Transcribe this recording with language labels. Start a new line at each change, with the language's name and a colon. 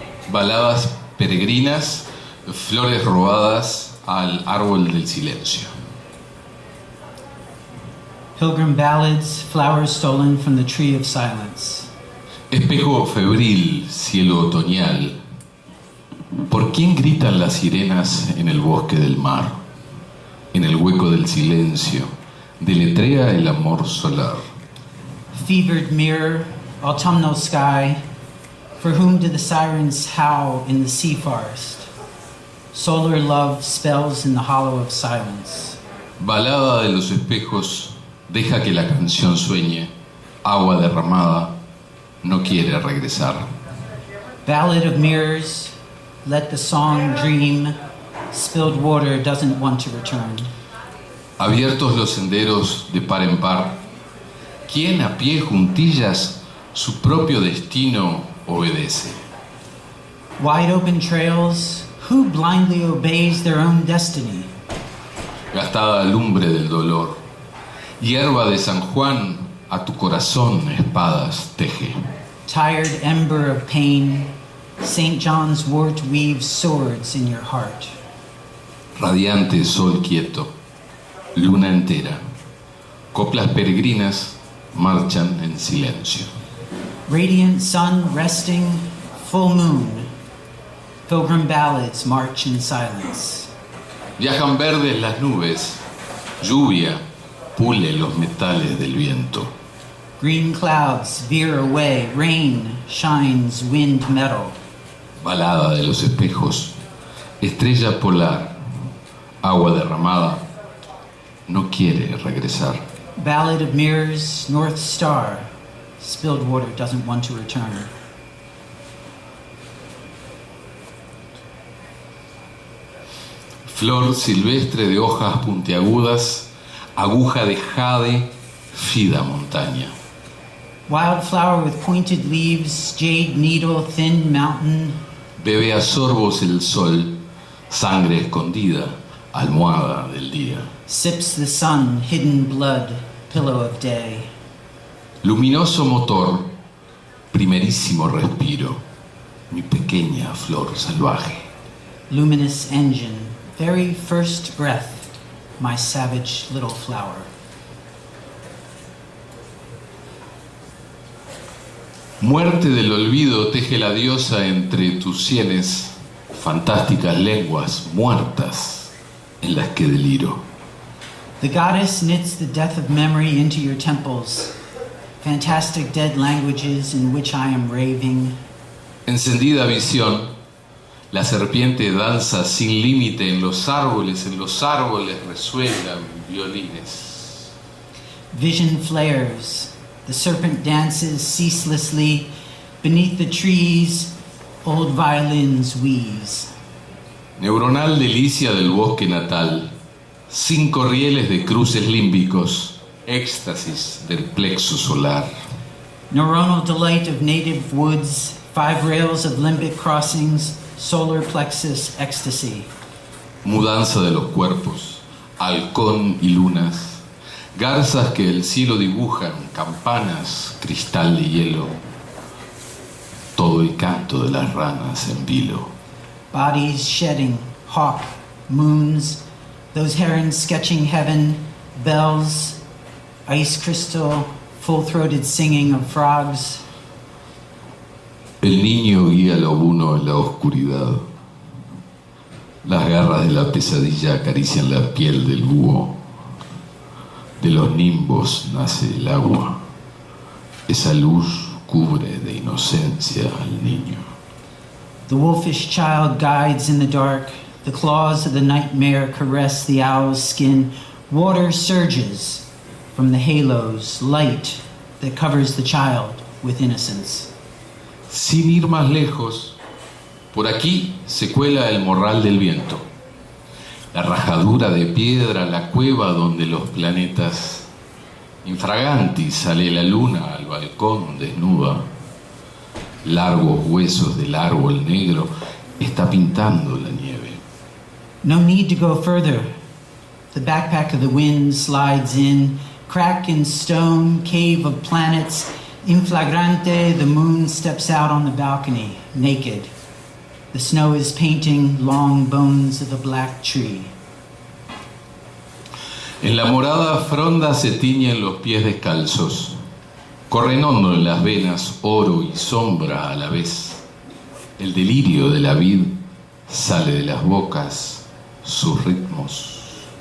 Spanish: Baladas peregrinas, flores robadas al árbol del silencio.
English: Pilgrim ballads, flowers stolen from the tree of silence.
Spanish: Espejo febril, cielo otoñal. ¿Por quién gritan las sirenas en el bosque del mar? En el hueco del silencio, deletrea el amor solar.
English: Fevered mirror, autumnal sky, for whom do the sirens howl in the sea forest? Solar love spells in the hollow of silence.
Spanish: Balada de los espejos, deja que la canción sueñe, agua derramada, no quiere regresar.
English: Ballad of mirrors, let the song dream, spilled water doesn't want to return.
Spanish: Abiertos los senderos de par en par, ¿quién a pie juntillas su propio destino obedece?
English: Wide open trails, who blindly obeys their own destiny?
Spanish: Gastada lumbre del dolor, hierba de San Juan, a tu corazón espadas teje.
English: Tired ember of pain, St. John's wort weaves swords in your heart.
Spanish: Radiante sol quieto, luna entera, coplas peregrinas marchan en silencio.
English: Radiant sun resting, full moon, pilgrim ballads march in silence.
Spanish: Viajan verdes las nubes, lluvia pule los metales del viento.
English: Green clouds veer away, rain shines wind metal.
Spanish: Balada de los espejos, estrella polar, agua derramada, no quiere regresar.
English: Ballad of mirrors, north star, spilled water doesn't want to return.
Spanish: Flor silvestre de hojas puntiagudas, aguja de jade, fida montaña.
English: Wildflower with pointed leaves, jade needle, thin mountain.
Spanish: Bebe a sorbos el sol, sangre escondida, almohada del día.
English: Sips the sun, hidden blood, pillow of day.
Spanish: Luminoso motor, primerísimo respiro, mi pequeña flor salvaje.
English: Luminous engine, very first breath, my savage little flower.
Spanish: Muerte del olvido teje la diosa entre tus sienes, fantásticas lenguas muertas en las que deliro.
English: The goddess knits the death of memory into your temples, fantastic dead languages in which I am raving.
Spanish: Encendida visión, la serpiente danza sin límite en los árboles resuenan violines.
English: Vision flares, the serpent dances ceaselessly, beneath the trees, old violins wheeze.
Spanish: Neuronal delicia del bosque natal, 5 rieles de cruces límbicos, éxtasis del plexo solar.
English: Neuronal delight of native woods, 5 rails of limbic crossings, solar plexus ecstasy.
Spanish: Mudanza de los cuerpos, halcón y lunas, garzas que el cielo dibujan, campanas, cristal de hielo, todo el canto de las ranas en vilo.
English: Bodies shedding, hawk, moons, those herons sketching heaven, bells, ice crystal, full-throated singing of frogs.
Spanish: El niño guía lo uno en la oscuridad. Las garras de la pesadilla acarician la piel del búho. De los nimbos nace el agua. Esa luz cubre de inocencia al niño.
English: The wolfish child guides in the dark. The claws of the nightmare caress the owl's skin. Water surges from the halos, light that covers the child with innocence.
Spanish: Sin ir más lejos, por aquí se cuela el morral del viento, la rajadura de piedra, la cueva donde los planetas. Infraganti sale la luna al balcón desnuda. Largos huesos del árbol negro está pintando la nieve.
English: No need to go further. The backpack of the wind slides in, crack in stone, cave of planets. In flagrante, the moon steps out on the balcony, naked. The snow is painting long bones of the black tree.
Spanish: En la morada fronda se tiñen los pies descalzos. Corren hondo en las venas oro y sombra a la vez. El delirio de la vid sale de las bocas, sus ritmos.